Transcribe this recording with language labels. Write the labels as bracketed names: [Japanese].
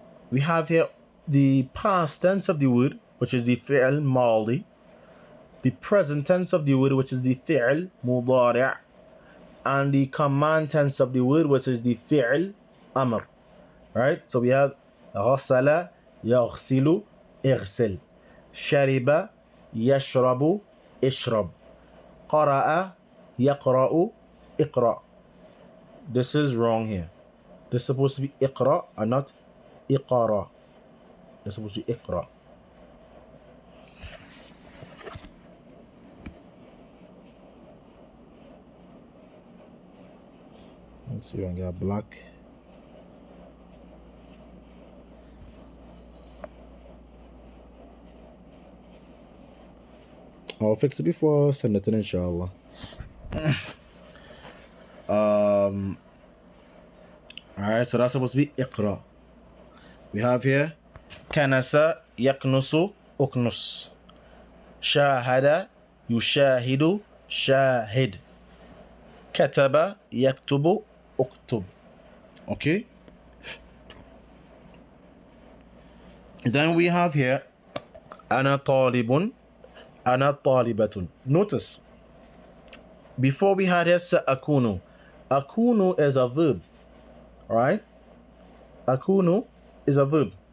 [English] We have here the past tense of the word, which is the fi'l maldi. The present tense of the word, which is the fi'l mudari'. And the command tense of the word, which is the fi'l amr. Right? So we have [Arabic] غسل يغسل اغسل, شرب يشرب اشرب, قرأ يقرأ اقرأ. [English] This is wrong here. This is supposed to be اقرأ and not اقرأ. This is supposed to be اقرأ. Let's see if I can get black. I'll fix it before send it in, inshallah. Alright, so that's supposed to be اقرأ. We have here [Arabic] كنس يكنس أكنس, شاهد يشاهد شاهد, كتب يكتب اكتب. [English] Okay. Then we have here [Arabic] أنا طالب أنا طالبة. [English] Notice, before we had here سأكون. أكون is a verb. Right? أكون is a verb.